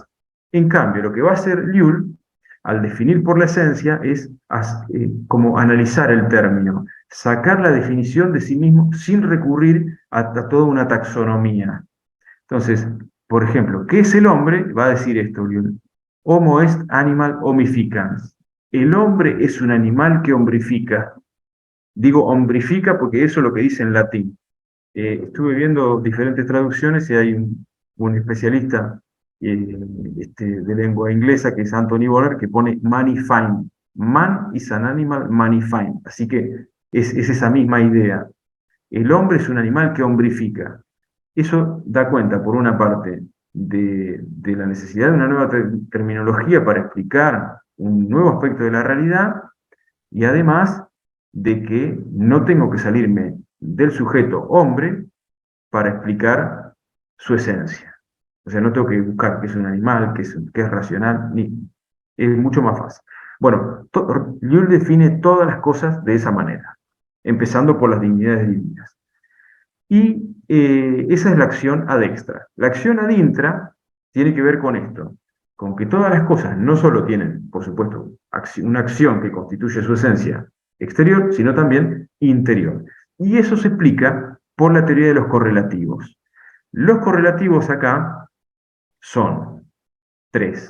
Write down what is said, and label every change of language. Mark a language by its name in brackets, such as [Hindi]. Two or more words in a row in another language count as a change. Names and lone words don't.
[Spanish] En cambio, lo que va a hacer Llull, al definir por la esencia, es como analizar el término, sacar la definición de sí mismo sin recurrir a toda una taxonomía. Entonces, Por ejemplo, ¿qué es el hombre? Va a decir esto, Lionel. [Latin] Homo est animal homificans. [Spanish] El hombre es un animal que hombrifica. Digo hombrifica porque eso es lo que dice en latín. Estuve viendo diferentes traducciones y hay un especialista de lengua inglesa que es Anthony Boller que pone manifine. [English] Man is an animal manifine. [Spanish] Así que es esa misma idea. El hombre es un animal que hombrifica. Eso da cuenta, por una parte, de la necesidad de una nueva terminología para explicar un nuevo aspecto de la realidad y además de que no tengo que salirme del sujeto hombre para explicar su esencia. O sea, no tengo que buscar que es un animal, que es racional, es mucho más fácil. Bueno, Llull define todas las cosas de esa manera, empezando por las dignidades divinas. Y esa es la acción [Latin] ad extra. [Spanish] La acción [Latin] ad intra [Spanish] tiene que ver con esto, con que todas las cosas no solo tienen, por supuesto, una acción que constituye su esencia exterior, sino también interior. Y eso se explica por la teoría de los correlativos. Los correlativos acá son tres.